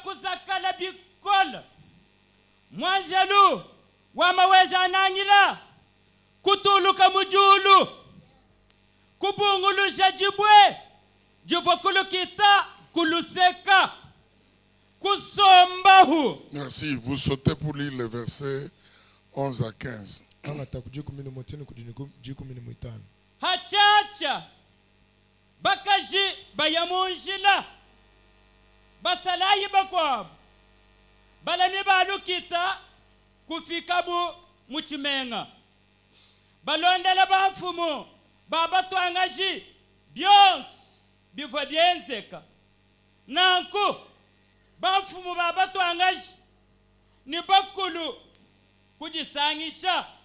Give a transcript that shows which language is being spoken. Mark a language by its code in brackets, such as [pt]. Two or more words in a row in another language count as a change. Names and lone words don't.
[lun] kuzakala bikola mwanjalu wamaweja nanyila kutuluka mujulu kubungulu jajibwe jivokulukita kuluseka kusombahu. [fr] Merci. Vous sautez pour lire les versets 11 à 15. [lun] Hachacha bakaji bayamunjila basalayi bakwabu balami balukita kufikabu muchimenga balondela bafumu babatwangaji byonsi biva byenzeka nanku bafumu babatwangaji ni bakulu kujisangisha